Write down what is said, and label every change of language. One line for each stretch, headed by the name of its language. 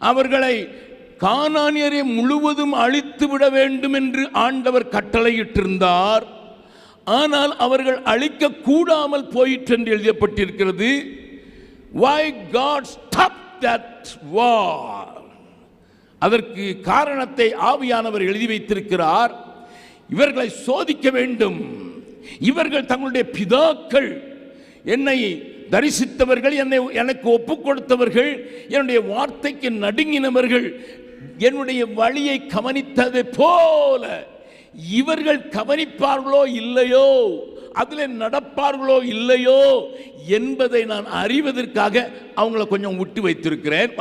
Tamil: அவர்களை கானானியரை முழுவதும் அழித்து விட வேண்டும் என்று ஆண்டவர் கட்டளையிட்டிருந்தார். ஆனால் அவர்கள் அழிக்க கூடாமல் போயிற்று என்று எழுதப்பட்டிருக்கிறது.
English: Why God stopped that war?
Tamil: அதற்கு காரணத்தை ஆவியானவர் எழுதி வைத்திருக்கிறார். இவர்களை சோதிக்க வேண்டும். இவர்கள் தங்களுடைய பிதாக்கள், என்னை தரிசித்தவர்கள், எனக்கு ஒப்பு கொடுத்தவர்கள், என்னுடைய வார்த்தைக்கு நடுங்கினவர்கள், என்னுடைய வழியை கவனித்ததை போல இவர்கள் கவனிப்பார்களோ இல்லையோ, அதில் நடப்பார்களோ இல்லையோ என்பதை நான் அறிவதற்காக அவங்கள கொஞ்சம் விட்டு வைத்திருக்கிறேன்.